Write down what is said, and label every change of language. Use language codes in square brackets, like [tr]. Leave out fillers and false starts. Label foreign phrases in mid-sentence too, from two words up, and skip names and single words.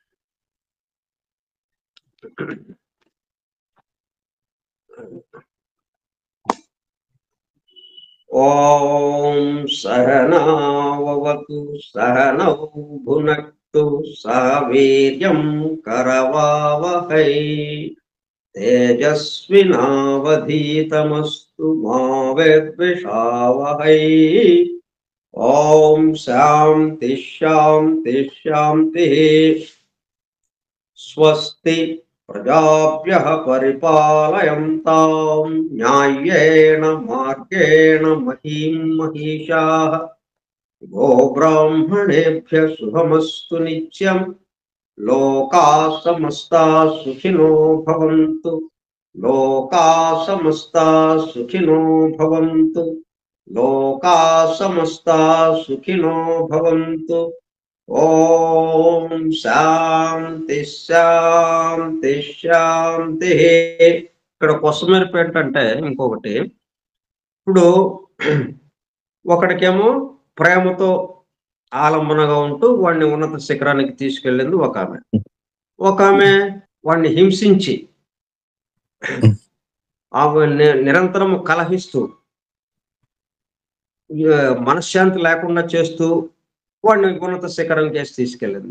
[sa] ఓం సహనావతు సహనౌ భునక్తు సహ వీర్యం కరవావహై తేజస్వినావధీతమస్తు మా విద్విషావహై. ఓం శాంతి శాంతి శాంతి. స్వస్తి ప్రజాభ్యః పరిపాలయంతాం న్యాయేన మార్గేణ మహీం మహిషాః. గోబ్రాహ్మణేభ్యः శుభమస్తు నిత్యం. లోకాః సమస్తాః సుఖినో భవంతు. లోకాః సమస్తాః సుఖినో భవంతు. లోకాః సమస్తాః సుఖినో భవంతు. ఓం శాంతి శాంతి శాంతి. [te] ఇక్కడ కొసమెరుపు ఏంటంటే ఇంకొకటి, ఇప్పుడు ఒకడికేమో ప్రేమతో ఆలంబనగా ఉంటూ వాడిని ఉన్నత శిఖరానికి తీసుకెళ్ళింది ఒక ఆమె వాడిని హింసించి నిరంతరం కలహిస్తూ మనశ్శాంతి లేకుండా చేస్తూ వాడిని ఉన్నత శిఖరం చేసి తీసుకెళ్ళింది.